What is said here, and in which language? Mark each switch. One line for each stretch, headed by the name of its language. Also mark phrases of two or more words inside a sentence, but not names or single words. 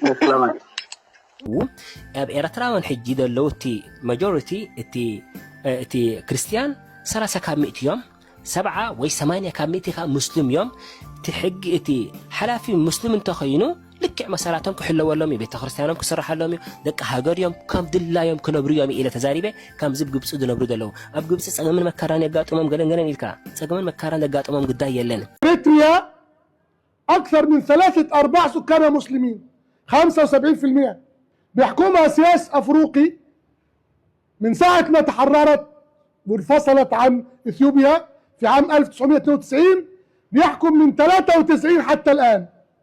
Tigrinya: ኣብ ኤርትራውያን ሕጂ ዘለው እቲ ማጆሪቲ እቲ ክርስቲያን 30 ካብ 100 እዮም 70 ወይ 80 ካብ 100 ካብ ሙስሊም እዮም እቲ ሕጊ እቲ ሓላፊ ሙስሊም እንተኾይኑ ልክዕ መሰራቶም ክሕለወሎም ቤተ ክርስቲያኖም ክስራሓሎም ደቂ ሃገርዮም ከም ድላዮም ክነብሩ እዮም ኢለ ተዛሪበ ከም ዝብ ግብጽ ዝነብሩ ዘለው ኣብ ግብጽ ጸገምን መከራን ያጋጥሞም ገለንገለን ኢልካ ጸገምን መከራን ያጋጥሞም ጉዳይ የለን
Arabic: إريتريا أكثر من 3/4 سكانها مسلمين 75% بيحكمها سياسي أفريقي من ساعة ما تحررت وانفصلت عن إثيوبيا في عام 1992 بيحكم من 93 حتى الآن